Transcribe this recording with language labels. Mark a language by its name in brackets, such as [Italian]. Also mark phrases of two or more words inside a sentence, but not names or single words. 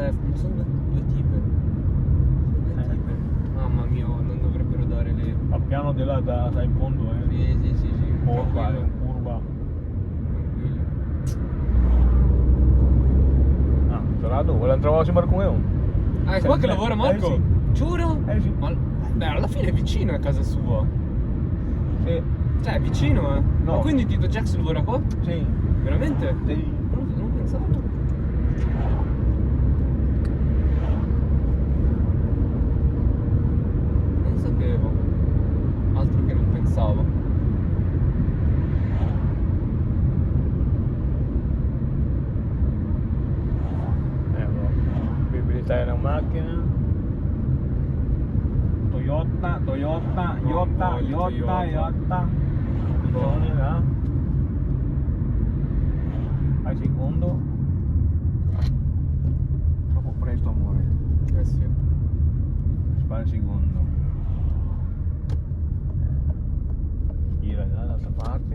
[Italian] Ma sono due tipe. Due tipe. Mamma mia, non dovrebbero dare le... A piano di là da in fondo, Sì. curva, Tranquillo. curva. Tranquillo. [Filipino] Ah, sarado. Walang trabaho si Marco ngayon. [Italian] Ah, è qua che lavora Marco? sì. Giuro? Sì. Ma beh, alla fine è vicino a casa sua. Sì. Cioè, è vicino, eh. No. Ma quindi Tito Jax lavora qua? Sì. Veramente? Sì. Non pensavo. Non sapevo. Altro che non pensavo. Bro. [Filipino] Bibili tayo ng makina. Toyota. [Italian] Attenzione là. Al secondo. Troppo presto, amore. Eh sì. Spara il secondo. Gira dall'altra parte.